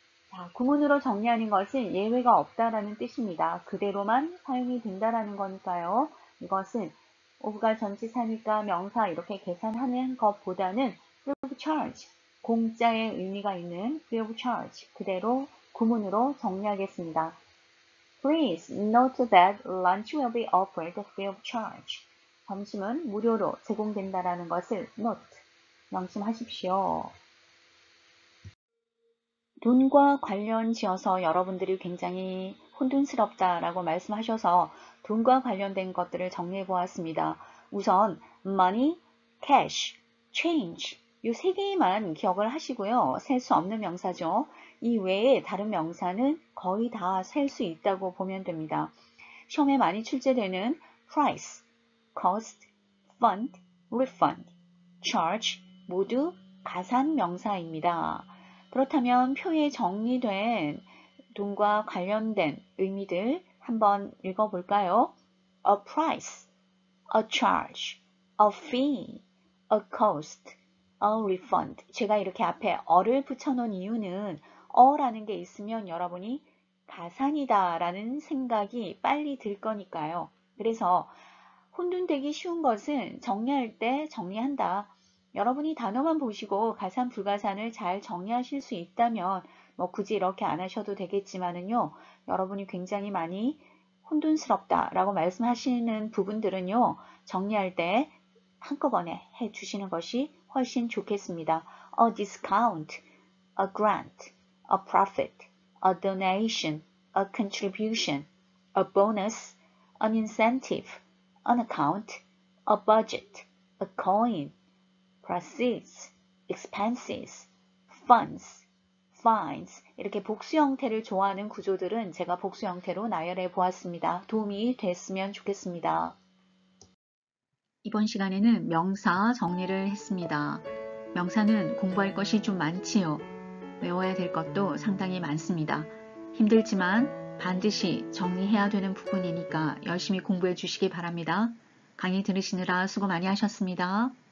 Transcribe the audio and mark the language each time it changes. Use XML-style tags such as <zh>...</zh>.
<ko>자, 구문으로 정리하는 것은 예외가 없다라는 뜻입니다. 그대로만 사용이 된다라는 거니까요. 이것은 of가 전치사니까 명사 이렇게 계산하는 것보다는 free of charge, 공짜의 의미가 있는 free of charge 그대로 구문으로 정리하겠습니다.</ko> <en>Please note that lunch will be offered free of charge.</en> <ko>점심은 무료로 제공된다라는 것을 note, 명심하십시오. 돈과 관련 지어서 여러분들이 굉장히 혼돈스럽다라고 말씀하셔서 돈과 관련된 것들을 정리해 보았습니다. 우선 money, cash, change 이 3개만 기억을 하시고요. 셀 수 없는 명사죠. 이 외에 다른 명사는 거의 다 셀 수 있다고 보면 됩니다. 시험에 많이 출제되는 price, cost, fund, refund, charge 모두 가산 명사입니다. 그렇다면 표에 정리된 돈과 관련된 의미들 한번 읽어볼까요?</ko> <en>A price, a charge, a fee, a cost, a refund.</en> <ko>제가 이렇게 앞에 어를 붙여놓은 이유는 어라는 게 있으면 여러분이 가산이다 라는 생각이 빨리 들 거니까요. 그래서 혼돈되기 쉬운 것은 정리할 때 정리한다. 여러분이 단어만 보시고 가산 불가산을 잘 정리하실 수 있다면 뭐 굳이 이렇게 안 하셔도 되겠지만은요. 여러분이 굉장히 많이 혼돈스럽다 라고 말씀하시는 부분들은요. 정리할 때 한꺼번에 해 주시는 것이 훨씬 좋겠습니다.</ko> <en>A discount, a grant, a profit, a donation, a contribution, a bonus, an incentive, an account, a budget, a coin, proceeds, expenses, funds, fines 이렇게 복수 형태를 좋아하는 구조들은 제가 복수 형태로 나열해 보았습니다.</en> <ko>도움이 됐으면 좋겠습니다. 이번 시간에는 명사 정리를 했습니다. 명사는 공부할 것이 좀 많지요. 외워야 될 것도 상당히 많습니다. 힘들지만 반드시 정리해야 되는 부분이니까 열심히 공부해 주시기 바랍니다. 강의 들으시느라 수고 많이 하셨습니다.</ko>